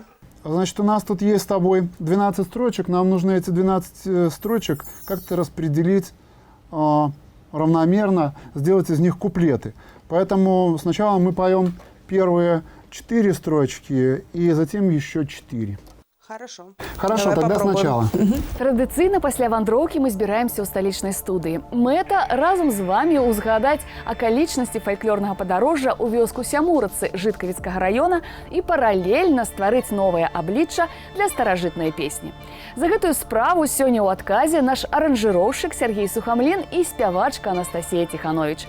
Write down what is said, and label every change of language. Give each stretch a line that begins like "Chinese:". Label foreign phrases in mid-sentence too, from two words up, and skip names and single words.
Russian: Значит, у нас тут есть с тобой 12 строчек. Нам нужно эти 12 строчек как-то распределить равномерно, сделать из них куплеты. Поэтому сначала мы поем первые 4 строчки и затем еще 4. Хорошо. Хорошо, Давай тогда попробуем. сначала.
Belarusian: Традыцыйна пасля вандроўкі мы збіраемся ў сталічнай студыі. Мэта разам з вамі ўзгадаць акалічнасці фальклорнага падарожжа ў вёску Сямурыцы Жыткавіцкага раёна і паралельна стварыць новае аблічча для старажытнай песні. За гэтую справу сёння ў адказе наш аранжыроўшчык Сергей Сухамлін і спявачка Анастасія Тиханович.